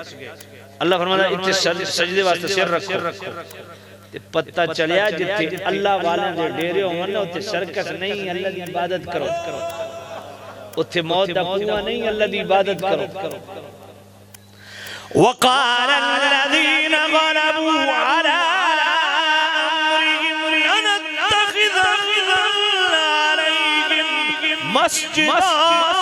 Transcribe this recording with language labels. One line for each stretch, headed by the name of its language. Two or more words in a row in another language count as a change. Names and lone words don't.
Punjabi: اللہ فرماتا اتھے سجدے واسطے سر رکھو، تے پتا چلیا جتھے اللہ والے دے ڈیرے ہوون نا، اوتھے سرکس نہیں، اللہ دی عبادت کرو. اوتھے موت دا کنواں نہیں، اللہ دی عبادت کرو.
Arabic: وقال الذين غلبوا على أمرهم لنتخذن عليهم مسجدا,